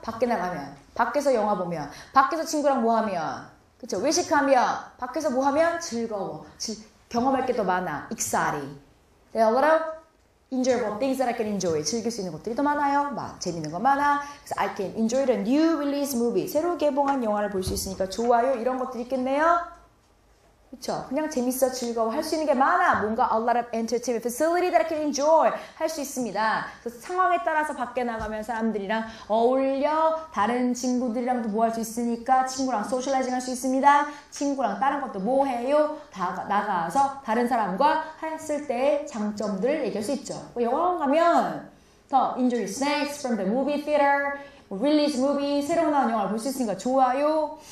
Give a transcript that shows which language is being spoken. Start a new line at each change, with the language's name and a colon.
Korean: 밖에 나가면 밖에서 영화 보면 밖에서 친구랑 뭐 하면 그쵸? 외식하면 밖에서 뭐 하면 즐거워. 경험할 게 더 많아. exciting.
English: There are a lot of enjoyable things that I can enjoy.
Korean: 즐길 수 있는 것들이 더 많아요. 재밌는 거 많아. 그래서
English: I can enjoy the new release movie.
Korean: 새로 개봉한 영화를 볼 수 있으니까 좋아요. 이런 것들이 있겠네요. 그쵸? 그냥 재밌어, 즐거워 할 수 있는 게 많아.
English: 뭔가 a lot of entertainment facility that I can enjoy
Korean: 할 수 있습니다. 그래서 상황에 따라서 밖에 나가면 사람들이랑 어울려 다른 친구들이랑도 뭐 할 수 있으니까 친구랑 소셜라이징 할 수 있습니다. 친구랑 다른 것도 뭐 해요? 나가서 다른 사람과 했을 때의 장점들을 얘기할 수 있죠. 영화관 가면 더
English: enjoy snacks from the movie theater, release movie,
Korean: 새로 나온 영화를 볼 수 있으니까 좋아요.